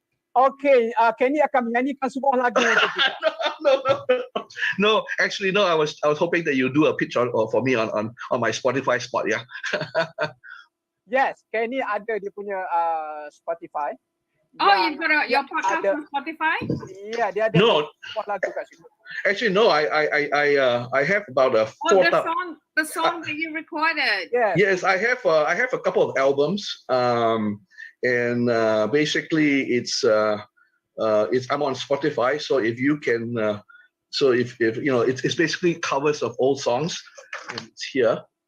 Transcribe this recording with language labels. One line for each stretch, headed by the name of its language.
Malay: Okay, Kenny akan menyanyikan sebuah lagu untuk kita.
English: No. Actually, no. I was hoping that you do a pitch for me on my Spotify spot. Yeah.
Malay: Yes, Kenny ada dia punya Spotify.
English: Oh, you've got your podcast on Spotify?
Malay: Yeah, dia ada sebuah lagu kat situ.
English: Actually, no. I have about a 4,000. The song that you recorded. Yeah. Yes, I have a couple of albums. And basically it's I'm on Spotify, so if you can it's basically covers of old songs, and it's here.